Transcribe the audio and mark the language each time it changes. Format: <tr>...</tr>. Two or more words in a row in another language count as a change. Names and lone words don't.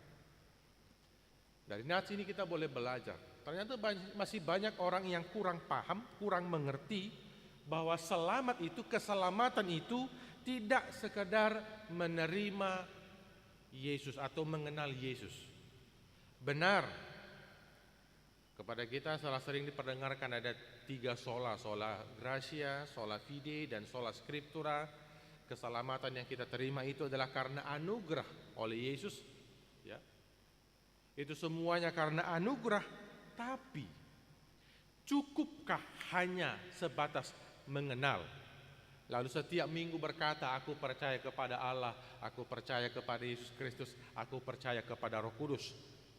<id>Dari nats ini kita boleh belajar. Ternyata masih banyak orang yang kurang paham, kurang mengerti bahwa selamat itu, keselamatan itu tidak sekedar menerima Yesus atau mengenal Yesus. Benar, kepada kita salah sering diperdengarkan ada 3 sola:</id> <la>sola gratia, sola fide,</la> <id>dan</id> <la>sola scriptura.</la> <id>Keselamatan yang kita terima itu adalah karena anugerah oleh Yesus, ya. Itu semuanya karena anugerah. Tapi cukupkah hanya sebatas mengenal, lalu setiap minggu berkata, "Aku percaya kepada Allah, aku percaya kepada Yesus Kristus, aku percaya kepada Roh Kudus"?</id>